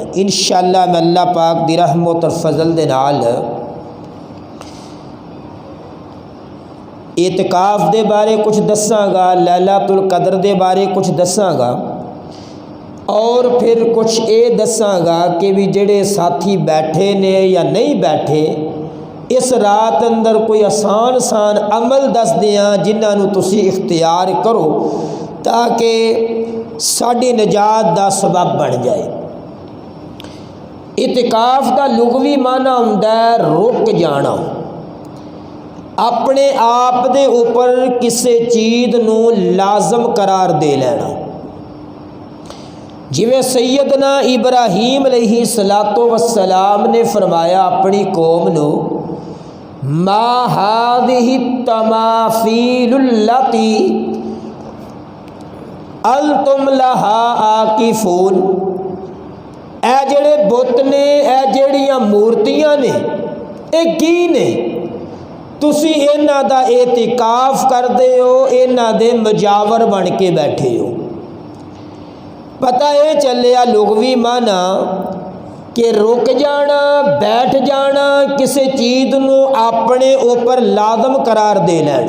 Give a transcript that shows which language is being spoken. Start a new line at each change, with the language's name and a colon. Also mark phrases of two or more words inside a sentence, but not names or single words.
Punjabi: ان شاء اللہ میں اللہ پاک دی رحمت اور فضل دے نال اعتکاف دے بارے کچھ دساں گا، لیلۃ القدر دے بارے کچھ دساں گا اور پھر کچھ یہ دساں گا کہ بھی جیہڑے ساتھی بیٹھے نے یا نہیں بیٹھے، اس رات اندر کوئی آسان عمل دس دیاں جنہوں نے تسی اختیار کرو تاکہ ساڈی نجات کا سبب بن جائے. اعتکاف کا لغوی معنی ہوندا ہے رک جانا، اپنے آپ دے اوپر کسی چیز نوں لازم قرار دے لینا. جویں سیدنا ابراہیم علیہ الصلوٰۃ والسلام نے فرمایا اپنی قوم نوں,
Arabic: ما هذه التماثيل التي أنتم لها عاكفون,
Punjabi: اے جیہڑے بت نے، اے جیہڑیاں مورتیاں نے، یہ کی نے? تسی انہاں دا اعتکاف کردے ہو، انہاں دے مجاور بن کے بیٹھے ہو. پتا یہ چلیا لغوی معنی کہ رک جانا، بیٹھ جانا، کسی چیز نوں اپنے اوپر لازم قرار دے لینا.